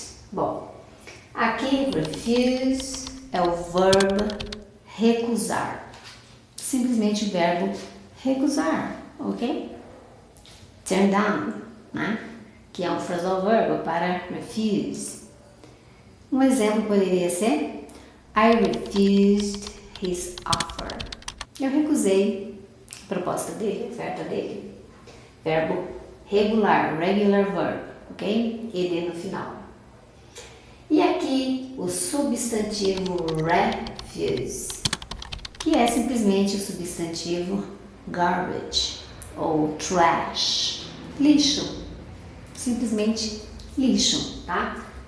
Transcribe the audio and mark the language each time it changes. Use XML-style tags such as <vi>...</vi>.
<pt>Bom, aqui refuse é o verbo recusar. Simplesmente o verbo recusar, ok? Turn down, né? Que é um phrasal verbo para refuse. Um exemplo poderia ser:</pt> <en>I refused his offer.</en> <pt>Eu recusei a proposta dele, a oferta dele. Verbo regular verb, ok? Ele no final. E aqui o substantivo refuse, que é simplesmente o substantivo garbage ou trash, lixo, simplesmente lixo, tá?</pt>